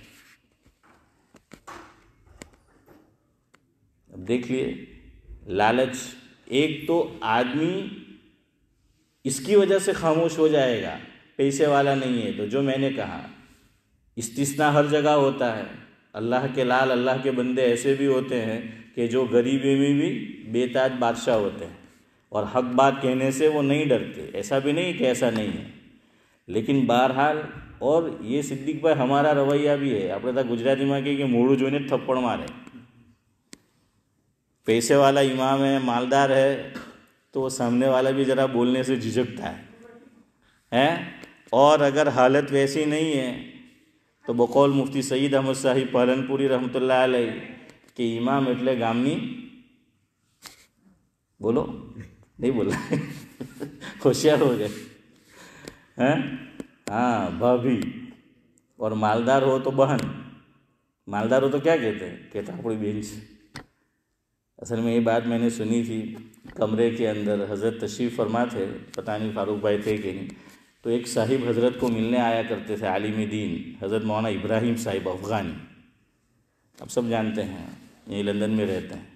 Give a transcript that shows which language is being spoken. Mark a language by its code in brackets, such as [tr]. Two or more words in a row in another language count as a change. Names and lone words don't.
[ur] اب دیکھ لیے لالچ، ایک تو آدمی اس کی وجہ سے خاموش ہو جائے گا، پیسے والا نہیں ہے تو، جو میں نے کہا استثناء ہر جگہ ہوتا ہے. اللہ کے لال، اللہ کے بندے ایسے بھی ہوتے ہیں کہ جو غریبی میں بھی بے تاج بادشاہ ہوتے ہیں، اور حق بات کہنے سے وہ نہیں ڈرتے. ایسا بھی نہیں کہ ایسا نہیں ہے، لیکن بہرحال، اور یہ صدیق بھائی ہمارا رویہ بھی ہے. [gu] આપણે તો ગુજરાતીમાં કહીએ કે મોઢું જોઈને જ થપ્પડ મારે. [ur] پیسے والا امام ہے، مالدار ہے، تو وہ سامنے والا بھی ذرا بولنے سے جھجکتا ہے. اور اگر حالت ویسی نہیں ہے تو بقول مفتی سید احمد صاحب پالنپوری رحمۃ اللہ علیہ کہ امام [gu] એટલે ગામની، [ur] بولو نہیں بولا ہوشیار ہو گئے. ہاں، بھابھی. اور مالدار ہو تو بہن، مالدار ہو تو کیا کہتے ہیں؟ کہتا اپنی بہن سے. اصل میں یہ بات میں نے سنی تھی، کمرے کے اندر حضرت تشریف فرما تھے، پتہ نہیں فاروق بھائی تھے کہ نہیں، تو ایک صاحب حضرت کو ملنے آیا کرتے تھے، عالم دین حضرت مولانا ابراہیم صاحب افغانی، آپ سب جانتے ہیں، یہیں لندن میں رہتے ہیں.